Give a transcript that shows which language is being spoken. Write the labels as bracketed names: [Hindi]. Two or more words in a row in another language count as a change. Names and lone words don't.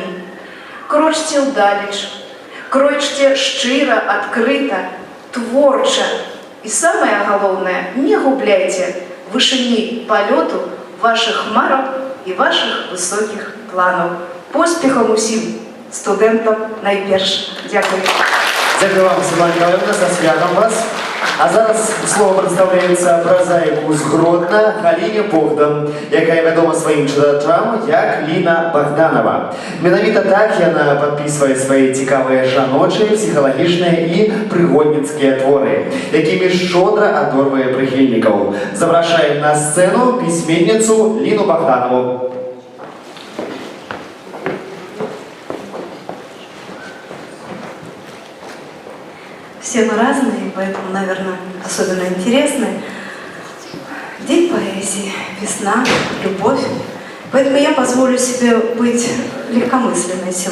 [Belarusian] Крочце ўдалеч, крочце шчыра, адкрыта, творча. І самае галоўнае, не губляйце вышыні палёту вашых мараў і вашых высокіх планаў. Поспехаў усім студэнтам найперш. Дзякуй. [Ukrainian] Дякую вам, Світлана Ніколаївна, за святом вас. А зараз слово представляється прозаїку з Гродна Галине Богдан, яка відома своїм читачам як Ліна Богданова. Менавіта так яна підписує свої цікаві жаночі, психологічні і пригодницькі твори, якими щодро адорвує прихильників. Запрошуємо на сцену письменницю Ліну Богданову. [Russian] Все мы разные, поэтому, наверное, особенно интересны. День поэзии, весна, любовь. Поэтому я позволю себе быть легкомысленной сегодня.